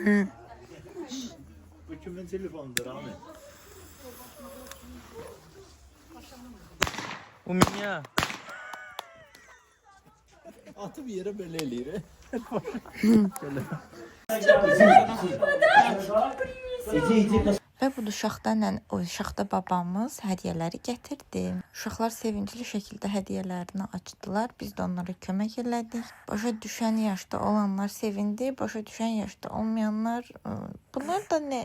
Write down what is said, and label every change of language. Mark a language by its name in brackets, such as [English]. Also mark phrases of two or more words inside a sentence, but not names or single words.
[Azerbaijani] Bu kimin telefonudur abi? Bu minya. Atı bir yere böyle eləyir. Və budur şaxta babamız hədiyyələri gətirdi. Uşaqlar sevincli şəkildə hədiyyələrini açdılar. Biz də onlara kömək elədik. Başa düşən yaşda olanlar sevindi, başa düşən yaşda olmayanlar bunlar da nə?